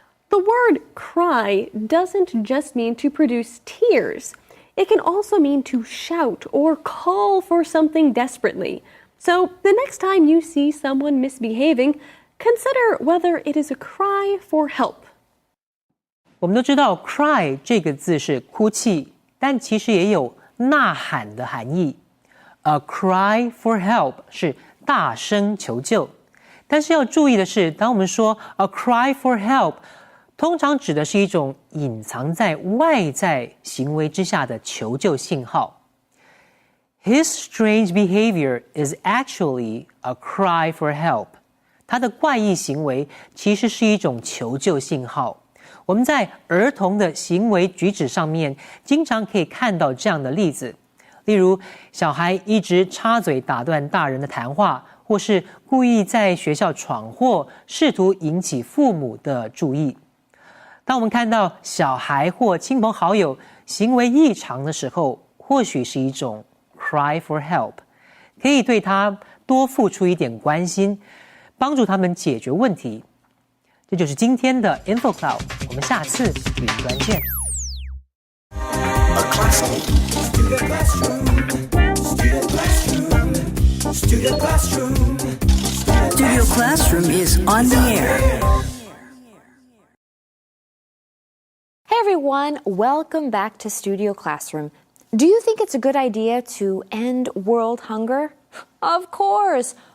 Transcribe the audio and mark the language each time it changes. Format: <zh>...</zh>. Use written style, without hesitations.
<en>The word cry doesn't just mean to produce tears. It can also mean to shout or call for something desperately. So the next time you see someone misbehaving, consider whether it is a cry for help.</en> <zh>我们都知道 cry 这个字是哭泣，但其实也有呐喊的含义。</zh> <en>A cry for help</en> <zh>是大声求救。但是要注意的是，当我们说</zh> <en>a cry for help，</en> <zh>通常指的是一种隐藏在外在行为之下的求救信号。</zh> <en>His strange behavior is actually a cry for help。</en> <zh>他的怪异行为其实是一种求救信号。我们在儿童的行为举止上面，经常可以看到这样的例子，例如小孩一直插嘴打断大人的谈话，或是故意在学校闯祸，试图引起父母的注意。当我们看到小孩或亲朋好友行为异常的时候，或许是一种</zh> <en>cry for help，</en> <zh>可以对他多付出一点关心，帮助他们解决问题。这就是今天的 InfoCloud， 我们下次云端见。</zh> <en>Studio Classroom is on the air. Hey everyone, welcome back to Studio Classroom. Do you think it's a good idea to end world hunger? Of course!</en>